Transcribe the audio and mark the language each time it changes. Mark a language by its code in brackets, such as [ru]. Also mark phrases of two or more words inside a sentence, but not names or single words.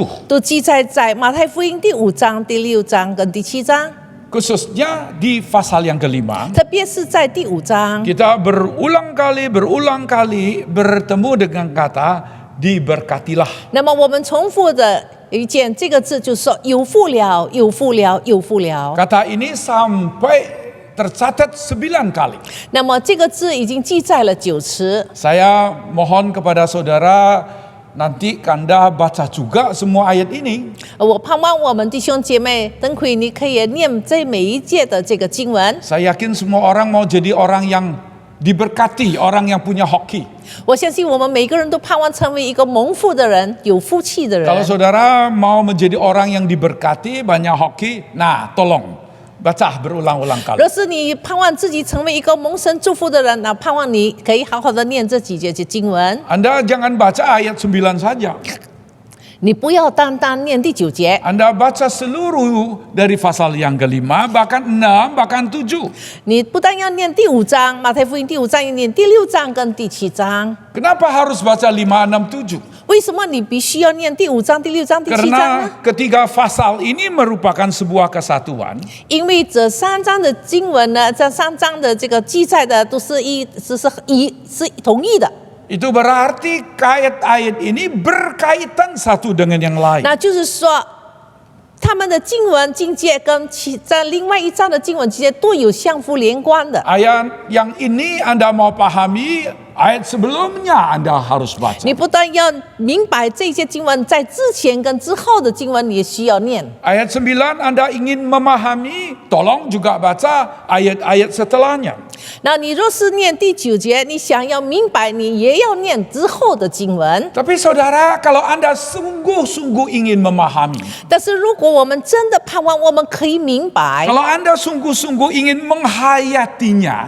[zh] 都记载在马太福音第5章、第6章跟第7章， [id] Khususnya di pasal yang kelima, [zh] 特别是在第5章， [id] kita berulang kali bertemu dengan kata diberkatilah. [zh] 那么我们重复的一件这个字，就是说有福了，有福了，有福了。 [id] Kata ini sampai tercatat 9 kali. [zh] 那么这个字已经记载了9次。 [id] Saya mohon kepada saudara nanti Anda baca juga semua ayat ini. [zh] 我盼望我们弟兄姐妹，等会你可以念这每一节的这个经文。 [id] Saya yakin semua orang mau jadi orang yang diberkati, orang yang punya hoki. [zh] 我相信我们每个人都盼望成为一个蒙福的人，有福气的人。 [id] Kalau saudara mau menjadi orang yang diberkati, banyak hoki, nah tolong baca berulang-ulang kali. [zh] 若是你盼望自己成为一个蒙神祝福的人，那盼望你可以好好的念这几节经文。 [id] Anda jangan baca ayat 9 saja. [zh] 你不要单单念第9节， [id] Anda baca seluruh dari pasal yang kelima, bahkan 6, bahkan 7. [zh] 你不但要念第5章，马太福音第5章，要念第6章跟第7章。 [id] Kenapa harus baca 5, 6, 7? [zh] 为什么你必须要念第5章、第6章、第7章呢？ [id] Karena ketiga pasal ini merupakan sebuah kesatuan. [zh] 因为这3章的经文呢，这3章的这个记载的都是同意的。 [id] Itu berarti ayat-ayat ini berkaitan satu dengan yang lain. [zh] 那就是说，他们的经文境界跟在另外一章的经文境界都有相互连贯的。 [id] Ayat yang ini Anda mau pahami, ayat sebelumnya Anda harus baca. [zh] 你不但要明白这些经文在之前跟之后的经文，你也需要念。 [id] Ayat 9 Anda ingin memahami, tolong juga baca ayat-ayat setelahnya. [zh] 那你若是念第9节，你想要明白，你也要念之后的经文。 [id] Tapi saudara, kalau Anda sungguh-sungguh ingin memahami, [zh] 但是如果我们真的盼望我们可以明白， [id] kalau Anda sungguh-sungguh ingin menghayatinya,